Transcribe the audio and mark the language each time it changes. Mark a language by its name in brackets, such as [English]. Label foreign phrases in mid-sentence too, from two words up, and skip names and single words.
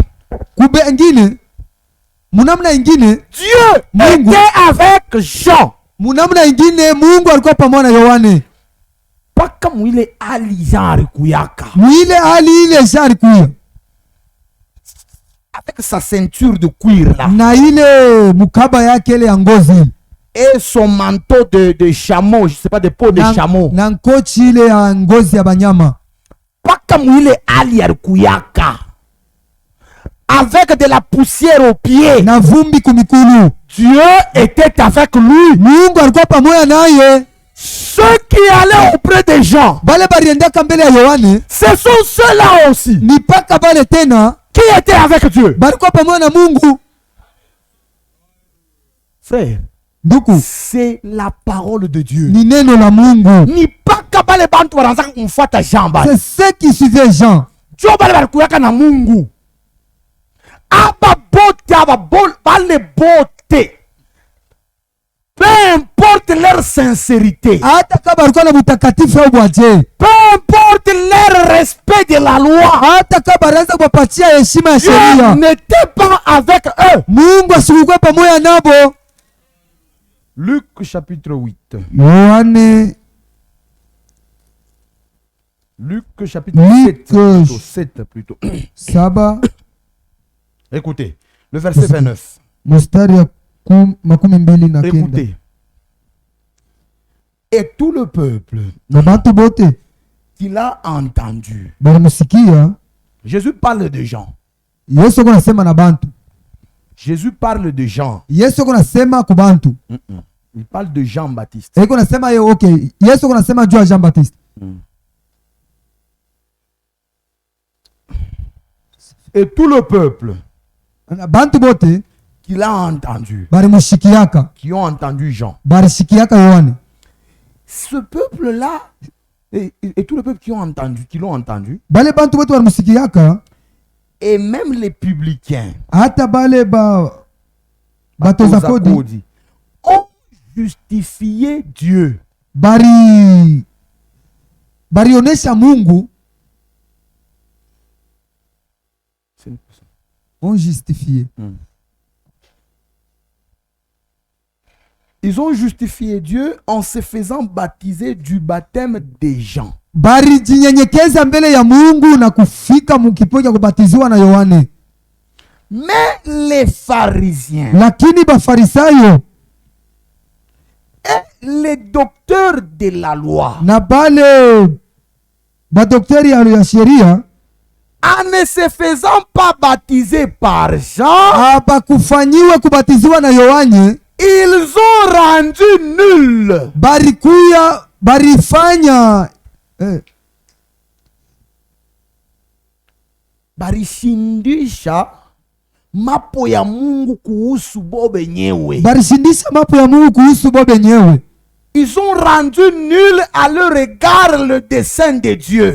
[Swahili] Kube ingine munamna ingine [French] Dieu [Swahili] Mungu. [French] était avec Jean. [Swahili] munamna ingine Mungu alikuwa pamoja na Yohane. Paka mwile alizari kuyaka Mwile hali ile Jean alikuya [French] avec sa ceinture de cuir là [Swahili] na ile mukaba yake ile ya ngozi [French] et son manteau de chameau, je sais pas, de peau de chameau. [Swahili] na nkochi ile ya ngozi ya banyama. Paka mwile ali kuyaka [French] avec de la poussière aux pieds. [Swahili] Na vumbi kumikulu. [French] Dieu était avec lui. [Swahili] Mungu alikuwa pamoja naye. [French] Ceux qui allaient auprès des gens, [Swahili] Bale baliendaka mbele ya Yohane [French] ce sont ceux-là aussi [Swahili] ni paka bale tena [French] qui étaient avec Dieu. [Swahili] balikuwa pamoja na Mungu. [French] Frère, [Swahili] Nduku, [French] c'est la parole de Dieu. [Swahili] ni neno la Mungu. Ni paka bale bantu wanataka kumfuata Jean bale. [French] C'est ceux qui suivaient Jean. [Swahili] Dieu bale balikuyaka na Mungu. Aba bote bale bote. [French] Peu importe leur sincérité, [Swahili] Hata kama balikuwa na butakatifu au bwaje, [French] peu importe leur respect de la loi, [Swahili] hata kama baraza kuwapatia heshima ya [French] Dieu [Swahili] sheria, [French] n'était pas avec eux. [Swahili] Mungu asikuwa pamoja nabo. [French] Luc chapitre 8. [Swahili] Yohane [French] Luc chapitre Luc 7 plutôt. 7 Écoutez, le verset 29. [Swahili] mstari ya 29. [French] Écoutez. Et tout le peuple [Swahili] Na bantu bote [French] qui l'a entendu. [Swahili] balimusikia [French] Jésus parle de Jean. [Swahili] Yesu ako nasema na bantu. [French] Jésus parle de Jean. [Swahili] Yesu ako nasema ku bantu. [French] Il parle de Jean-Baptiste. [Swahili] Eko nasema ye okay. Yesu ako nasema juu ya Jean Baptiste. [French] Et tout le peuple [Swahili] Na bantu bote [French] qui l'a entendu, [Swahili] balimushikiaka, [French] qui ont entendu Jean. [Swahili] balishikiaka Yohane. [French] Ce peuple-là, et tout le peuple qui l'ont entendu, [Swahili] Bale bantu bote balimusikiaka, [French] et même les publicains, [Swahili] hata bale batoza kodi [French] ont justifié Dieu. [Swahili] barionesha Mungu, [French] ont justifié. Ils ont justifié Dieu en se faisant baptiser du baptême des gens. [Swahili] Balijinyenyekeza mbele ya Mungu na kufika mukipo cha kubatiziwa na Yohane. [French] Mais les pharisiens [Swahili] Lakini bafarisayo [French] et les docteurs de la loi, [Swahili] na bale badokteri ya sheria [French] en ne se faisant pas baptiser par Jean, [Swahili] abakufanyiwe kubatiziwa na Yohane, [French] ils ont rendu nul [Swahili] barifanya barishindisha mapo ya Mungu kuhusu bo benyewe. barishindisha mapo ya Mungu kuhusu bo benyewe. [French] Ils ont rendu nul à leur égard le dessein de Dieu.